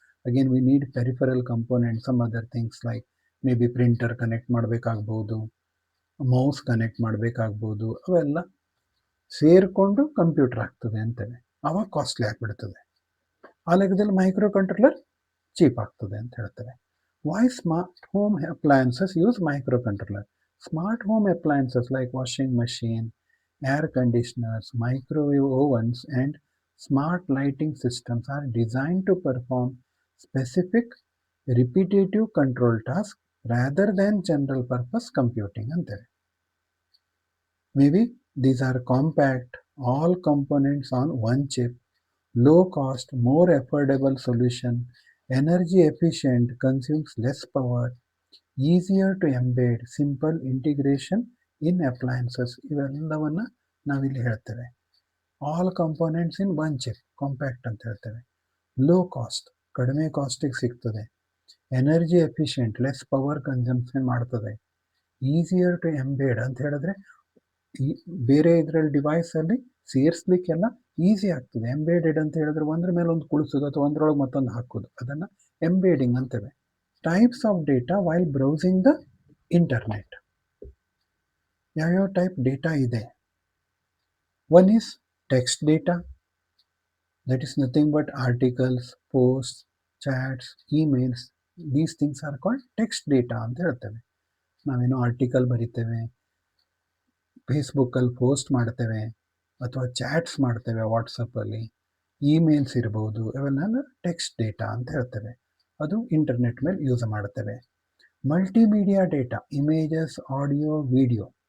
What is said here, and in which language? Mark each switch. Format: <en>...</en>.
<en>again we need peripheral component, some other things like maybe printer connect</en> <kn>ಮಾಡಬೇಕಾಗ್ಬೋದು,</kn> <en>Mouse connect ಮಾಡಬೇಕಾಗ್ಬೋದು.</en> <kn>ಅವೆಲ್ಲ ಸೇರಿಕೊಂಡು computer ಆಗ್ತದೆ ಅಂತೇವೆ. ಆವಾಗ costly ಆಗಿಬಿಡ್ತದೆ. ಆ ಲೆಕ್ಕದಲ್ಲಿ ಮೈಕ್ರೋ ಕಂಟ್ರೋಲರ್ ಚೀಪ್ ಆಗ್ತದೆ ಅಂತ ಹೇಳ್ತೇವೆ.</kn> <en>Why smart home appliances use micro controller? Smart home appliances like washing machine, air conditioners, microwave ovens, and smart lighting systems are designed to perform specific repetitive control tasks rather than general purpose computing</en> <kn>ಅಂತೇವೆ.</kn> <en>Maybe these are compact, all components on one chip, low cost, more affordable solution, energy efficient, consumes less power, easier to embed, simple integration in appliances.</en> <kn>ಇವೆಲ್ಲವನ್ನು ನಾವಿಲ್ಲಿ ಹೇಳ್ತೇವೆ.</kn> <en>all components in one chip, compact</en> <kn>ಅಂತ ಹೇಳ್ತೇವೆ.</kn> <en>low cost,</en> <kn>ಕಡಿಮೆ ಕಾಸ್ಟಿಗೆ ಸಿಗ್ತದೆ. Energy efficient, less power consumption ಮಾಡ್ತದೆ.</kn> <en>easier to embed</en> <kn>ಅಂತ ಹೇಳಿದ್ರೆ ಬೇರೆ ಇದರಲ್ಲಿ ಡಿವೈಸಲ್ಲಿ ಸೇರಿಸ್ಲಿಕ್ಕೆಲ್ಲ ಈಸಿ ಆಗ್ತದೆ. ಎಂಬೇಡೆಡ್ ಅಂತ ಹೇಳಿದ್ರೆ ಒಂದ್ರ ಮೇಲೆ ಒಂದು ಕುಳಿಸೋದು ಅಥವಾ ಒಂದರೊಳಗೆ ಮತ್ತೊಂದು ಹಾಕೋದು, ಅದನ್ನು ಎಂಬೇಡಿಂಗ್ ಅಂತೇವೆ.</kn> <en>Types of data while browsing the internet.</en> <kn>ಯಾವ್ಯಾವ ಟೈಪ್ ಡೇಟಾ ಇದೆ?</kn> <en>One is text data, that is nothing but articles, posts, chats, emails. These things are called text data</en> <kn>ಅಂತ ಹೇಳ್ತೇವೆ. ನಾವೇನೋ ಆರ್ಟಿಕಲ್ ಬರಿತೇವೆ, ಫೇಸ್ಬುಕ್ಕಲ್ಲಿ ಪೋಸ್ಟ್ ಮಾಡ್ತೇವೆ, ಅಥವಾ ಚಾಟ್ಸ್ ಮಾಡ್ತೇವೆ ವಾಟ್ಸಪ್ಪಲ್ಲಿ, ಇಮೇಲ್ಸ್ ಇರ್ಬೋದು, ಇವೆಲ್ಲ ಟೆಕ್ಸ್ಟ್ ಡೇಟಾ ಅಂತ ಹೇಳ್ತೇವೆ. ಅದು ಇಂಟರ್ನೆಟ್ ಮೇಲೆ ಯೂಸ್ ಮಾಡ್ತೇವೆ. Multimedia data, images, audio, video.</kn>